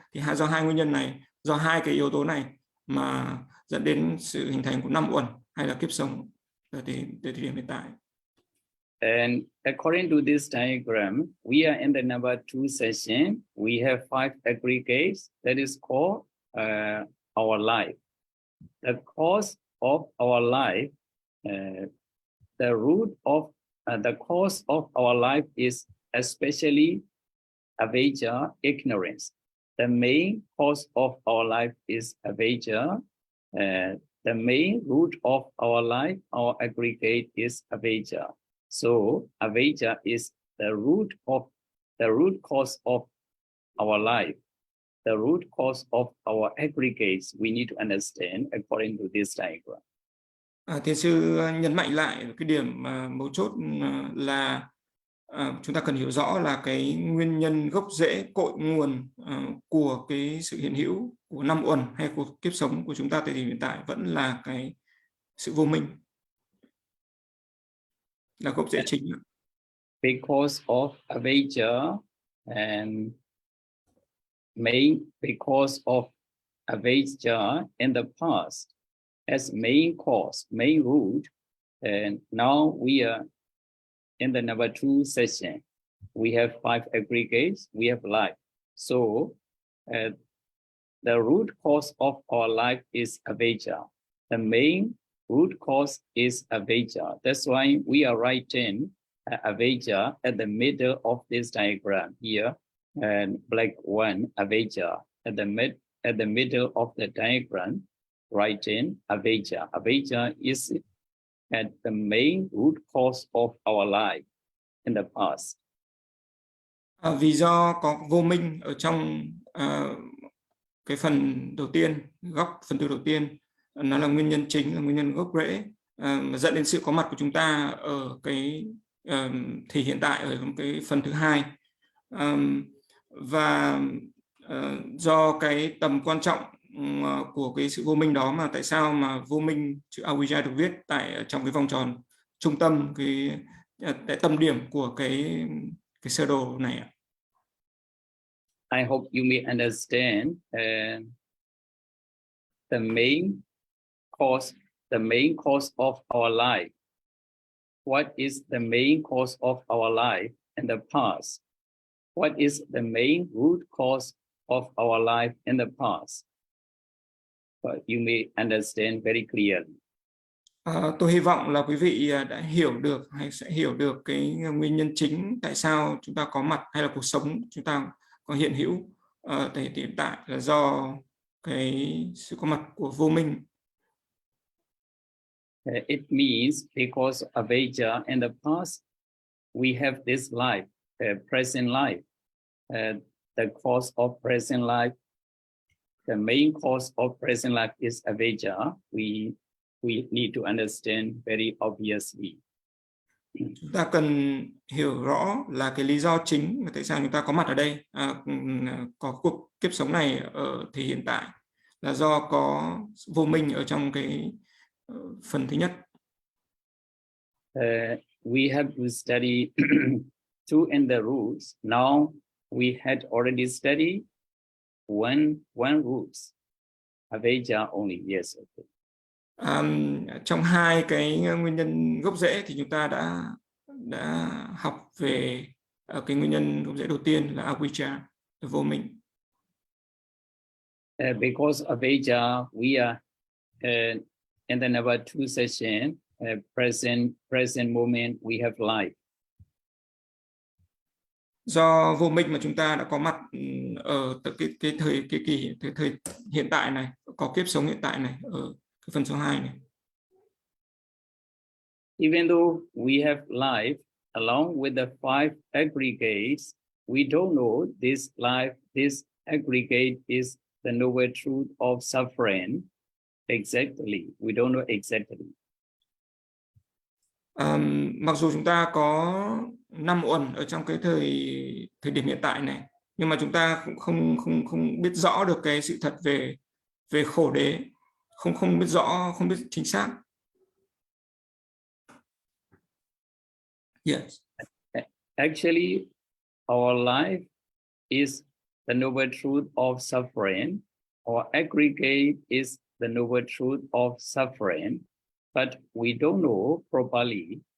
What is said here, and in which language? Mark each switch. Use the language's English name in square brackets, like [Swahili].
[Vietnamese] Thì do hai nguyên nhân này, do hai cái yếu tố này mà dẫn đến sự hình thành của năm uẩn hay là kiếp sống ở thời điểm hiện tại. [English] And according to this diagram, we are in the number 2 session. We have 5 aggregates that is called our life. The cause of our life, the root of the cause of our life is especially avijja, ignorance. The main cause of our life is avijja. The main root of our life, our aggregate is avijja. So avijja is the root cause of our life, the root cause of our aggregates. We need to understand according to this diagram. [Vietnamese] Thiền sư nhấn mạnh lại cái điểm mấu chốt là chúng ta cần hiểu rõ là cái nguyên nhân gốc rễ, cội nguồn của cái sự hiện hữu của năm uẩn hay của kiếp sống của chúng ta tại thời điểm hiện tại vẫn là cái sự vô minh, là gốc rễ chính. [English] Because of avijja and because of avijja in the past as main cause, main root, and now we are in the number 2 session. We have 5 aggregates, we have life. So the root cause of our life is avijja. The main root cause is avijja. That's why we are writing avijja at the middle of this diagram here, and black one, avijja at the middle of the diagram, writing avijja. Avijja is at the main root cause of our life in the past. [Vietnamese] Vì do có vô minh ở trong cái phần đầu tiên, phần tư đầu tiên, nó là nguyên nhân chính, là nguyên nhân gốc rễ mà dẫn đến sự có mặt của chúng ta ở cái thì hiện tại ở cái phần thứ hai, và do cái tầm quan trọng của cái sự vô minh đó mà tại sao mà vô minh, chữ avijja được viết trong cái vòng tròn trung tâm, cái tâm điểm của cái sơ đồ này ạ. [English] I hope you may understand the main cause of our life. What is the main cause of our life in the past? What is the main root cause of our life in the past? But you may understand very clearly. [Vietnamese] Tôi hy vọng là quý vị đã hiểu được hay sẽ hiểu được cái nguyên nhân chính tại sao chúng ta có mặt hay là cuộc sống chúng ta có hiện hữu tại hiện tại là do cái sự có mặt của vô minh. [English] It means because of avijja in the past, we have this life. present life. The cause of present life, the main cause of present life is avijja. We need to understand very obviously. [Vietnamese] Chúng ta cần hiểu rõ là cái lý do chính mà tại sao chúng ta có mặt ở đây, có cuộc kiếp sống này ở thời hiện tại, là do có vô minh ở trong cái phần thứ nhất. [English] We have to study two in the roots. Now we had already studied one roots, avijja only. Yes. Okay. [Vietnamese] Trong hai cái nguyên nhân gốc rễ thì chúng ta đã học về cái nguyên nhân gốc rễ đầu tiên là avijja, vô minh. [English] Because avijja, we are in the number 2 session, present moment we have life. [Vietnamese] Do vô minh mà chúng ta đã có mặt ở cái thời hiện tại này, có kiếp sống hiện tại này ở cái phần số 2 này. [English] Even though we have life along with the 5 aggregates, we don't know this life, this aggregate is the noble truth of suffering exactly. We don't know exactly. [Vietnamese] Mặc dù chúng ta có 5 uẩn ở trong cái thời điểm hiện tại này, nhưng mà chúng ta cũng không biết rõ được cái sự thật về khổ đế, không biết rõ, không biết chính xác. [English] Yes. Actually, our life is the noble truth of suffering. Our aggregate is the noble truth of suffering, but we don't know properly.